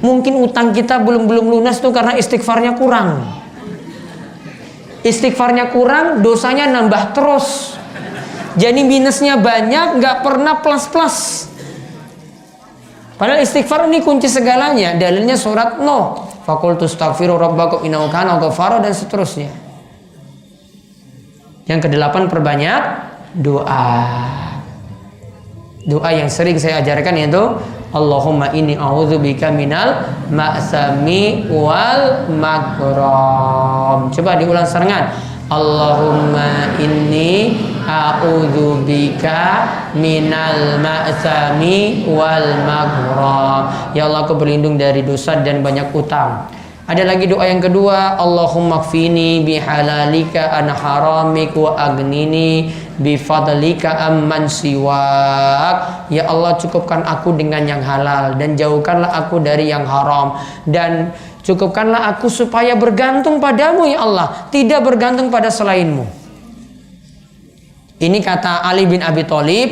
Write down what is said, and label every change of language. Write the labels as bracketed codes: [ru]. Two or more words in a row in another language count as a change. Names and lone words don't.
[id] Mungkin utang kita belum lunas tuh karena istighfarnya kurang. Istighfarnya kurang, dosanya nambah terus. Jadi minusnya banyak, nggak pernah plus. Padahal istighfar ini kunci segalanya. Dalilnya surat Nuh. [ar] فقلت استغفروا ربكم إنه كان غفارا, [id] dan seterusnya. Yang kedelapan, perbanyak doa. Doa yang sering saya ajarkan yaitu [ar] اللهم إني أعوذ بك من المأثم والمغرم. [id] Coba diulang serengan. [ar] اللهم إني أعوذ بك من المأثم والمغرم. [id] Ya Allah, aku berlindung dari dosa dan banyak utang. Ada lagi doa yang kedua, [ar] اللهم اكفني بحلالك عن حرامك وأغنني بفضلك عمن سواك. [id] Ya Allah, cukupkan aku dengan yang halal dan jauhkanlah aku dari yang haram, dan cukupkanlah aku supaya bergantung padamu ya Allah, tidak bergantung pada selainmu. Ini kata Ali bin Abi Thalib.